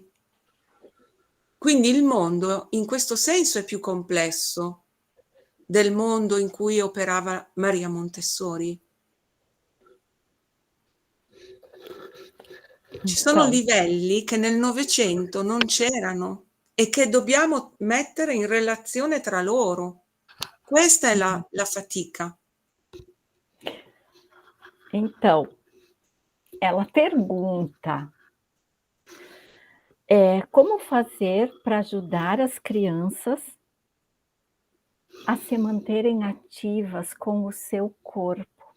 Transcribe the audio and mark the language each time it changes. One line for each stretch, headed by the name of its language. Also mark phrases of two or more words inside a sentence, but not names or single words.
Italian: Quindi il mondo in questo senso è più complesso del mondo in cui operava Maria Montessori. Ci sono livelli che nel Novecento non c'erano e che dobbiamo mettere in relazione tra loro. Questa è la fatica.
Portuguese: Então, ela pergunta como fazer para ajudar as crianças a se manterem ativas com o seu corpo.